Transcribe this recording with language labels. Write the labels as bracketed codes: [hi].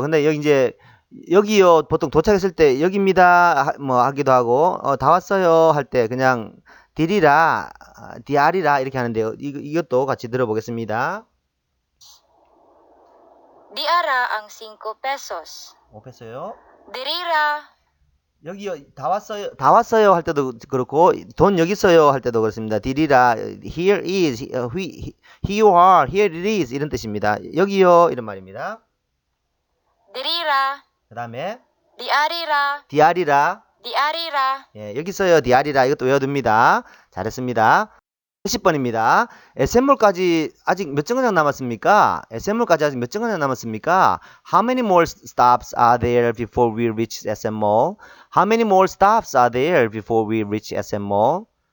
[ko] 근데 여기 이제 여기요 보통 도착했을 때 여기입니다 뭐 하기도 하고 다 왔어요 할 때 그냥 디리라 디아리라 이렇게 하는데요. 이것도 같이 들어보겠습니다. [ceb] Diara ang 5 pesos. [ko] 5페소요. [ceb] Dirira. [ko] 여기요 다 왔어요 할 때도 그렇고 돈 여기 있어요 할 때도 그렇습니다. [en] 디리라 here is here you are here it is [ko] 이런 뜻입니다. 여기요 이런 말입니다. [ceb] Dirira. [ko] 그 다음에 [ceb] Diarira. 디아리라 Diarira. [ko] 예, 여기 있어요 디아리라 이것도 외워둡니다. 잘했습니다. 10번입니다. SM몰까지 아직 몇 정거장 남았습니까? SM몰까지 아직 몇 정거장 남았습니까? [en] How many more stops are there before we reach SM Mall? How many more stops are there before we reach SM Mall?